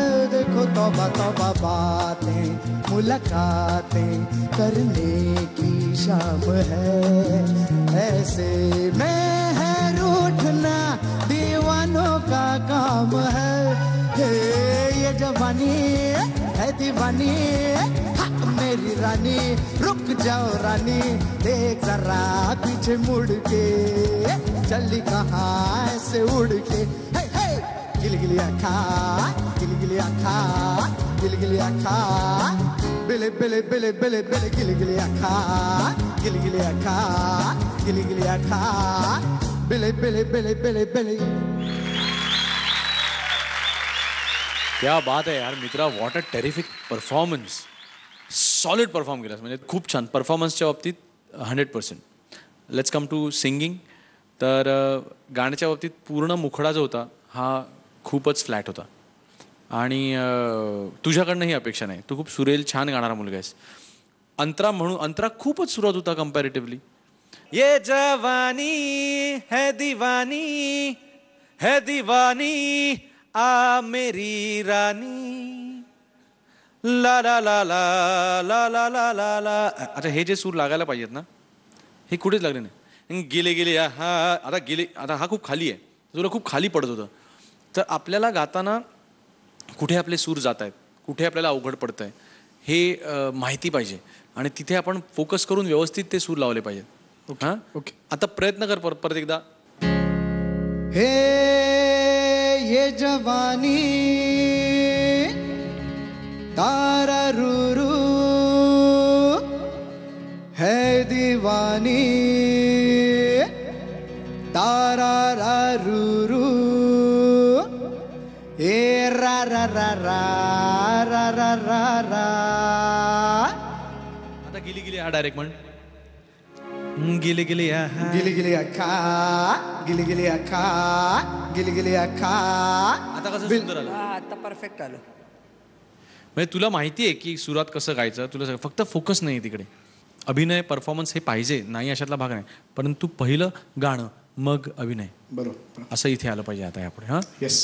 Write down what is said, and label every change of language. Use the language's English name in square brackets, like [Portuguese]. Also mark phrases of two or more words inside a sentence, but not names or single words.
[Hindi] देखो तौबा तौबा बातें मुलाकातें करने की शाम है, ऐसे में है रूठना दीवानों का काम है. ये जवानी है दीवानी, हाँ मेरी रानी, रुक जाओ रानी, देख जरा पीछे मुड़ के, चली कहाँ ऐसे उड़ के. गिली गिली अखा, गिली गिली अखा, गिली गिली अखा, बिले बिले बिले बिले बिले गिली गिली अखा, गिली गिली अखा, गिली गिली अखा, बिले बिले बिले बिले बिले. क्या बात है यार मित्रा, [English] what a terrific performance. solid perform [Marathi] केलास, म्हणजे खूप छान परफॉर्मन्सच्या बाबतीत 100%. [English] let's come to singing. [Marathi] तर गाण्याच्या बाबतीत पूर्ण मुखडा जो होता हा खूपच फ्लॅट होता आणि तुझ्याकडनं ही अपेक्षा नाही. तू खूप सुरेल छान गाणारा मुलगा आहेस. अंतरा म्हणून अंतरा खूपच सुरुवात होता कम्पॅरेटिव्हली. [Hindi] ये जवानी है दीवानी आ मेरी रानी ला ला ला ला ला ला ला ला ला. [Marathi] अच्छा हे जे सूर लागायला पाहिजेत ना हे कुठेच लागले नाही. गेले गेले हा आता गेले, आता हा खूप खाली आहे, तुला खूप खाली पडत होतं. तर आपल्याला गाताना कुठे आपले सूर जात आहेत, कुठे आपल्याला अवघड पडतं आहे हे माहिती पाहिजे आणि तिथे आपण फोकस करून व्यवस्थित ते सूर लावले पाहिजेत. हां ओके, आता प्रयत्न कर परत एकदा. [Hindi] हे ये जवानी तारारूरू है दीवानी तारारूरू ए रा रा रा रा रा रा रा रा. [Marathi] आता गिली गिली हा डायरेक्ट म्हण. [Hindi] गिली गिली गिली गिली अखा, गिली गिली अखा, गिली गिली अखा. [Marathi] आता कसं सुंदर आलं, आता परफेक्ट आलं. म्हणजे तुला माहिती आहे की सुरात कसं गायचं, तुला फक्त फोकस नाही तिकडे. अभिनय परफॉर्मन्स हे पाहिजे नाही अशातला भाग नाही, परंतु पहिलं गाणं मग अभिनय बरोबर असं इथे आलं पाहिजे आता यापुढे.